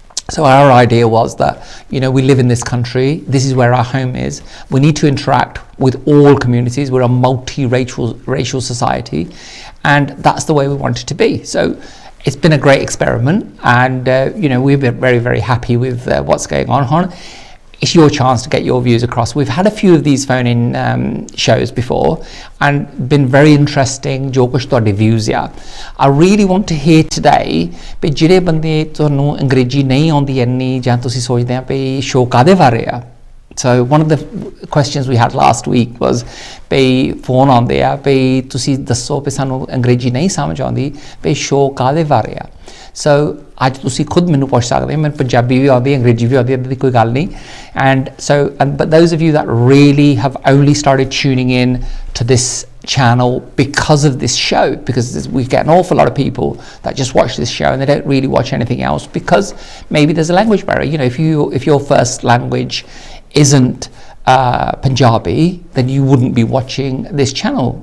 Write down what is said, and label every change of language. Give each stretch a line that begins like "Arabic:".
English: So our idea was that, you know, we live in this country, this is where our home is, we need to interact with all communities, we're a multi-racial society, and that's the way we want it to be. So it's been a great experiment, and you know, we've been very, very happy with what's going on. It's your chance to get your views across. We've had a few of these phone-in shows before and been very interesting
Punjabi: ਜੋ ਕੁਛ ਤੁਹਾਡੇ views ਆ
English: I really want to hear today
Punjabi: ਵੀ ਜਿਹੜੇ ਬੰਦੇ ਤੁਹਾਨੂੰ ਅੰਗਰੇਜ਼ੀ ਨਹੀਂ ਆਉਂਦੀ ਇੰਨੀ ਜਾਂ ਤੁਸੀਂ ਸੋਚਦੇ ਆ ਵੀ show ਕਾਹਦੇ ਬਾਰੇ ਆ
English: So one of the questions we had last week was
Punjabi: we phone ਆਉਂਦੇ ਆ ਵੀ ਤੁਸੀਂ ਦੱਸੋ ਵੀ ਸਾਨੂੰ ਅੰਗਰੇਜ਼ੀ ਨਹੀਂ ਸਮਝ ਆਉਂਦੀ ਵੀ show ਕਾਹਦੇ ਬਾਰੇ ਆ So ਅੱਜ ਤੁਸੀਂ ਖੁਦ ਮੈਨੂੰ ਪੁੱਛ ਸਕਦੇ ਹੋ ਮੈਨੂੰ ਪੰਜਾਬੀ ਵੀ ਆਉਂਦੀ ਅੰਗਰੇਜ਼ੀ ਵੀ ਆਉਂਦੀ ਇੱਦਾਂ ਦੀ ਕੋਈ ਗੱਲ ਨਹੀਂ
English: but those of you that really have only started tuning in to this channel because of this show, because we get an awful lot of people that just watch this show and they don't really watch anything else because maybe there's a language barrier. You know, if your first language isn't Punjabi, then you wouldn't be watching this channel.